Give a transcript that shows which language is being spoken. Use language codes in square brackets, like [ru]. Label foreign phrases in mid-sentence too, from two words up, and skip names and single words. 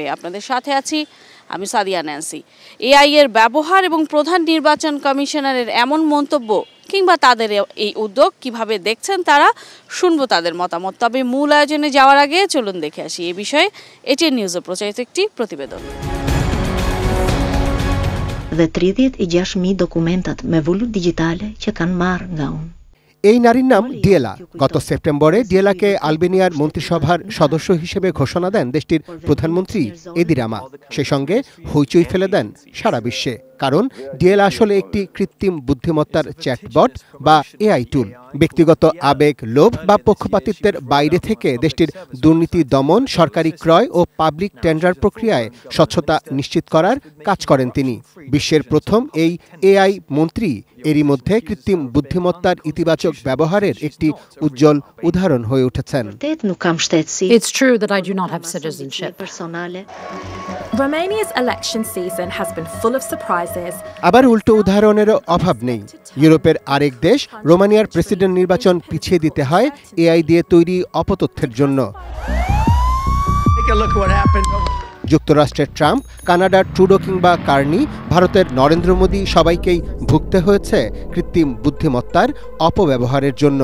[bn] আপনাদের সাথে আছি আমি সাদিয়া ন্যান্সি। এআই এর ব্যবহার এবং প্রধান নির্বাচন কমিশনারের এমন মন্তব্য কিংবা তাদের এই উদ্যোগ কিভাবে দেখছেন তারা, শুনবো তাদের মতামত। তবে মূল আয়োজনে যাওয়ার আগে চলুন দেখে আসি এ বিষয়ে এটি নিউজে প্রচারিত একটি প্রতিবেদন। [sq] Dhe 30 dokumentat me volut digitale që kanë marrë nga unë. [bn] এই নারীর নাম ডিয়েলা। গত সেপ্টেম্বরে ডিয়েলাকে আলবেনিয়ার মন্ত্রিসভার সদস্য হিসেবে ঘোষণা দেন দেশটির প্রধানমন্ত্রী এদি রামা। সেই সঙ্গে হইচই ফেলে দেন সারা বিশ্বে, কারণ ডিয়েলা আসলে একটি কৃত্রিম বুদ্ধিমত্তার চ্যাটবট বা এআই টুল। ব্যক্তিগত আবেগ, লোভ বা পক্ষপাতিত্বের বাইরে থেকে দেশটির দুর্নীতি দমন, সরকারি ক্রয় ও পাবলিক টেন্ডার প্রক্রিয়ায় স্বচ্ছতা নিশ্চিত করার কাজ করেন তিনি। বিশ্বের প্রথম এই এআই মন্ত্রী এরই মধ্যে কৃত্রিম বুদ্ধিমত্তার ইতিবাচক ব্যবহারের একটি উজ্জ্বল উদাহরণ হয়ে উঠেছেন। [en] It's true that I do not have citizenship. Romania's election season has been full of surprises. [bn] আবার উল্টো উদাহরণেরও অভাব নেই। ইউরোপের আরেক দেশ রোমানিয়ার প্রেসিডেন্ট নির্বাচন পিছিয়ে দিতে হয় এআই দিয়ে তৈরি অপতথ্যের জন্য। যুক্তরাষ্ট্রের ট্রাম্প, কানাডার ট্রুডো কিংবা কার্নি, ভারতের নরেন্দ্র মোদী সবাইকেই ভুগতে হয়েছে কৃত্রিম বুদ্ধিমত্তার অপব্যবহারের জন্য।